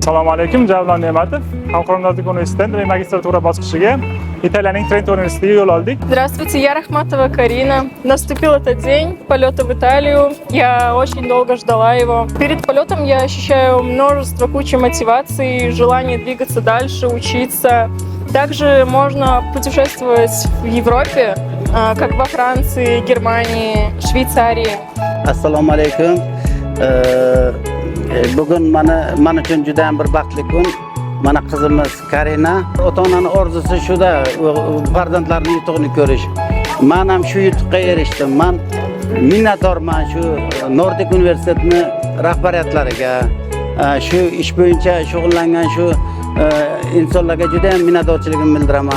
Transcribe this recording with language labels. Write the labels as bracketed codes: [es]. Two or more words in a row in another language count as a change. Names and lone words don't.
[uz] Assalomu alaykum, Javlon Ne'matov. Xalqaro davlat universitetining magistratura bosqichiga Italiyaning Trento universitetiga yo'l oldik. [ru] Здравствуйте, я Рахматова Карина. Наступил этот день полета в Италию. Я очень долго ждала его. Перед полетом я ощущаю кучу мотивации, желание двигаться дальше, учиться. Также можно путешествовать в Европе, как во Франции, Германии, Швейцарии. [uz] Assalomu alaykum. Bugun men uchun juda ham bir baxtli kun. Mana qizimiz Karina, ota-onaning orzusi shuda, farzandlarini yutug'ini ko'rish. Men ham shu yutuqqa erishdim. Men minnatdorman shu Nordic universitetini rahbariyatlariga, shu ish bo'yicha shug'ullangan shu insonlarga juda ham minnatdorchiligimni bildiraman.